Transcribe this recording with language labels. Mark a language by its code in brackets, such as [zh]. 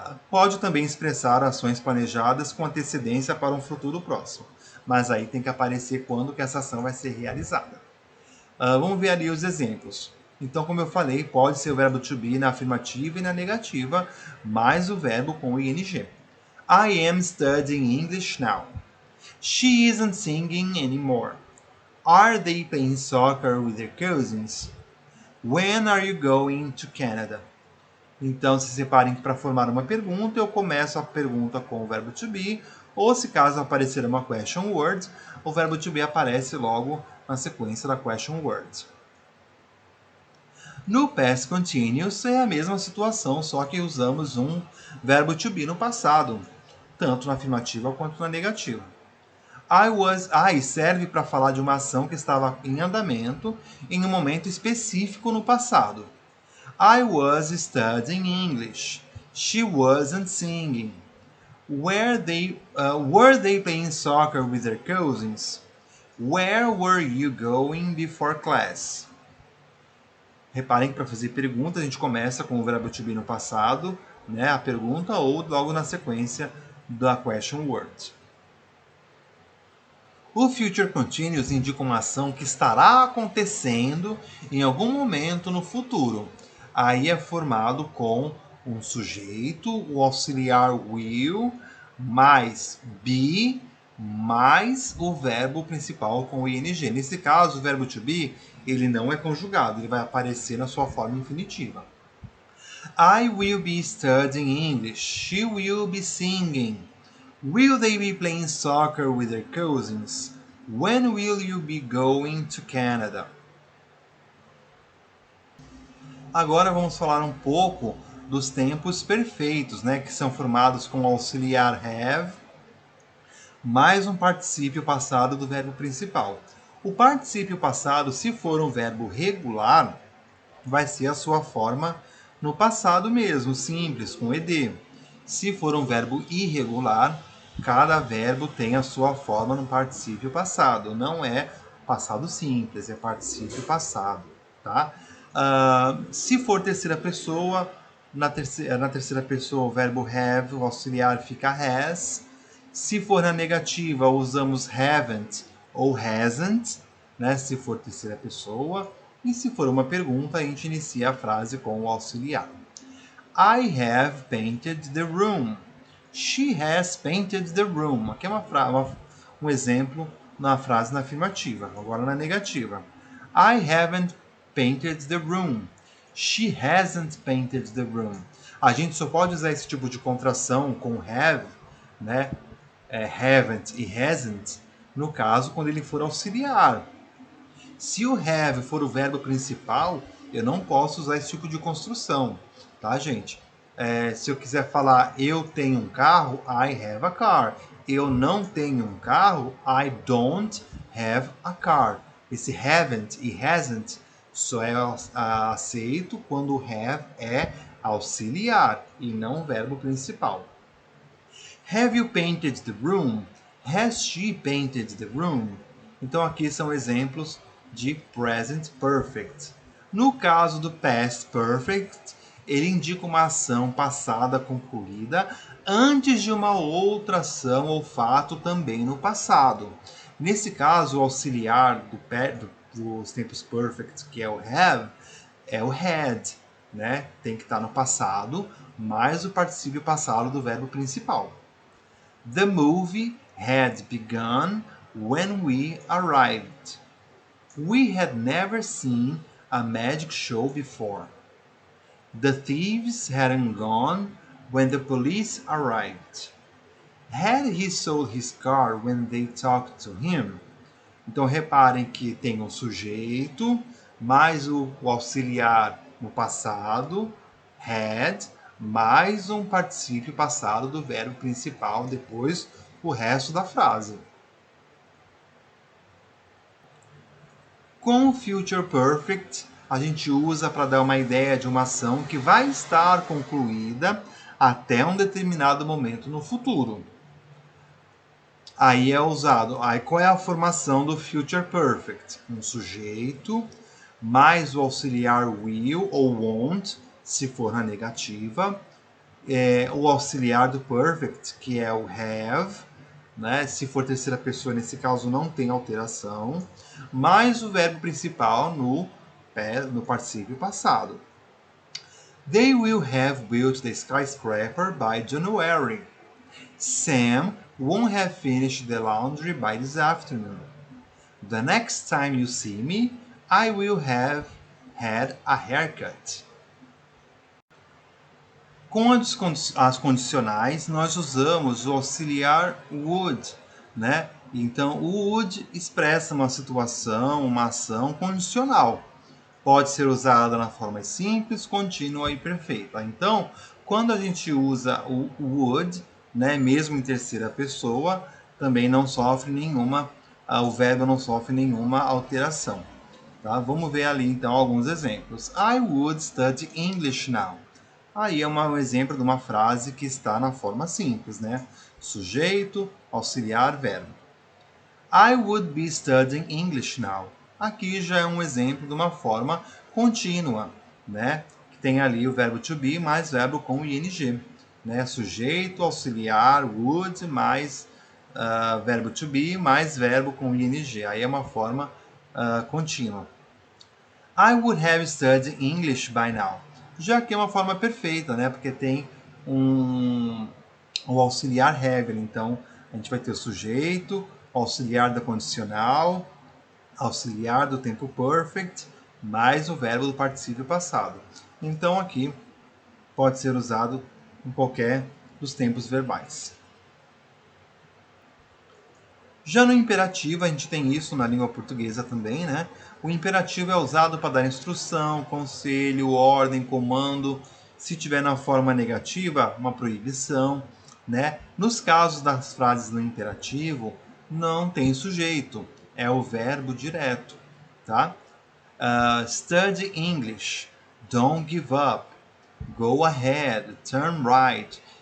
[pt] Pode também expressar ações planejadas com antecedência para um futuro próximo, mas aí tem que aparecer quando que essa ação vai ser realizada. Vamos ver ali os exemplos. Então, como eu falei, pode ser o verbo to be na afirmativa e na negativa, mais o verbo com ing. [en] I am studying English now. She isn't singing anymore. Are they playing soccer with their cousins? When are you going to Canada? [pt] Então, se separem que para formar uma pergunta, eu começo a pergunta com o verbo to be, ou se caso aparecer uma question word, o verbo to be aparece logo na sequência da question word. No past continuous é a mesma situação, só que usamos um verbo to be no passado, tanto na afirmativa quanto na negativa. I serve para falar de uma ação que estava em andamento em um momento específico no passado. [en] I was studying English. She wasn't singing. Were they playing soccer with their cousins? Where were you going before class? [pt] Reparem que para fazer pergunta a gente começa com o verbo to be no passado, né, a pergunta, ou logo na sequência da question word. O future continuous indica uma ação que estará acontecendo em algum momento no futuro. Aí é formado com um sujeito, o auxiliar will, mais be, mais o verbo principal com o ing. Nesse caso, o verbo to be, ele não é conjugado, ele vai aparecer na sua forma infinitiva. [en] I will be studying English. She will be singing. Will they be playing soccer with their cousins? When will you be going to Canada? [pt] Agora vamos falar um pouco dos tempos perfeitos, né, que são formados com o auxiliar have, mais um particípio passado do verbo principal. O particípio passado, se for um verbo regular, vai ser a sua forma no passado mesmo, simples, com ed. Se for um verbo irregular, cada verbo tem a sua forma no particípio passado. Não é passado simples, é particípio passado, tá? Se for terceira pessoa, na terceira pessoa o verbo have, o auxiliar fica has. Se for na negativa, usamos haven't ou hasn't, né? Se for terceira pessoa. E se for uma pergunta, a gente inicia a frase com o auxiliar. [en] I have painted the room. She has painted the room. [pt] Aqui é um exemplo na frase na afirmativa. Agora na negativa. [en] I haven't painted the room. She hasn't painted the room. [pt] A gente só pode usar esse tipo de contração com have, né? Haven't e hasn't, no caso, quando ele for auxiliar. Se o have for o verbo principal, eu não posso usar esse tipo de construção, tá, gente? Se eu quiser falar eu tenho um carro, [en] I have a car. [pt] Eu não tenho um carro, [en] I don't have a car. [pt] Esse haven't e hasn't só é aceito quando o have é auxiliar e não o verbo principal. [en] Have you painted the room? Has she painted the room? [pt] Então aqui são exemplos de present perfect. No caso do past perfect, ele indica uma ação passada concluída antes de uma outra ação ou fato também no passado. Nesse caso, o auxiliar dos tempos perfect, que é o have, é o had, né? Tem que estar no passado, mais o particípio passado do verbo principal. [en] The movie had begun when we arrived. We had never seen a magic show before. The thieves hadn't gone when the police arrived. Had he sold his car when they talked to him? [pt] Então reparem que tem o sujeito, mais o auxiliar no passado, had, mais um particípio passado do verbo principal, depois o resto da frase. Com o Future Perfect, a gente usa para dar uma ideia de uma ação que vai estar concluída até um determinado momento no futuro. Aí é usado. Aí qual é a formação do Future Perfect? Um sujeito mais o auxiliar will ou won't, se for na negativa. O auxiliar do perfect, que é o have, né? Se for terceira pessoa, nesse caso não tem alteração, mais o verbo principal no particípio passado. [en] They will have built the skyscraper by January. Sam won't have finished the laundry by this afternoon. The next time you see me, I will have had a haircut. [pt] Com as condicionais, nós usamos o auxiliar would, né? Então, o would expressa uma situação, uma ação condicional. Pode ser usada na forma simples, contínua e perfeita. Então, quando a gente usa o would, né, mesmo em terceira pessoa, também não sofre nenhuma, o verbo não sofre nenhuma alteração. Tá? Vamos ver ali então alguns exemplos. [en] I would study English now. [pt] Aí é um exemplo de uma frase que está na forma simples, né? Sujeito, auxiliar, verbo. [en] I would be studying English now. [pt] Aqui já é um exemplo de uma forma contínua, né? Que tem ali o verbo to be mais verbo com ing, né? Sujeito, auxiliar, would mais verbo to be mais verbo com ing. Aí é uma forma contínua. [en] I would have studied English by now. [pt] Já que é uma forma perfeita, né? Porque tem o auxiliar have. Então, a gente vai ter o sujeito, auxiliar da condicional, auxiliar do tempo perfect, mais o verbo do particípio passado. Então, aqui pode ser usado em qualquer dos tempos verbais. Já no imperativo, a gente tem isso na língua portuguesa também, né? O imperativo é usado para dar instrução, conselho, ordem, comando. Se tiver na forma negativa, uma proibição, né? Nos casos das frases no imperativo, não tem sujeito, é o verbo direto, tá? [en] Study English, don't give up, go ahead, turn right.